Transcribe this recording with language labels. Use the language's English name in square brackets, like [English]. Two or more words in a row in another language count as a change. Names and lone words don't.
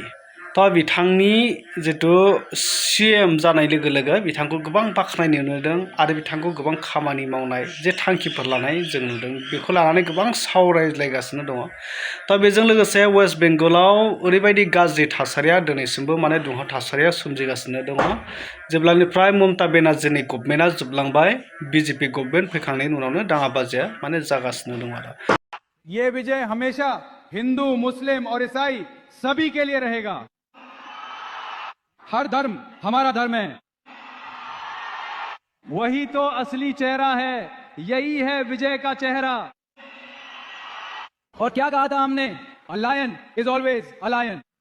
[Bodo] तो बिथांनि जितु सीएम जानाय लोगो लोगो बिथांखौ गोबां बाख्नायनाय नुदों आरो बिथांखौ गोबां खामानि मावनाय जे थांखिफोर लानाय जों नुदों बेखौ लानानै गोबां सावरायलायगासिनो दङ। तो बेजों लोगोसे वेस्ट बेंगलाव ओरैबायदि गाज्रि थासारिया दिनैसिमबो दुंहाव थासारिया सोमजिगासिनो दङ जेब्लानिफ्राय ममता बेनार्जीनि गभर्नमेन्टआ जोबलांबाय बीजेपी गभर्नमेन्ट फैखांनायनि उनावनो दाङाबाजिया जागासिनो दङ आरो। [Hindi] ये विजय हमेशा हिंदू, मुस्लिम और ईसाई सभी के लिए रहेगा। हर धर्म हमारा धर्म है, वही तो असली चेहरा है, यही है विजय का चेहरा। और क्या कहा था हमने? [English] a lion is always a lion.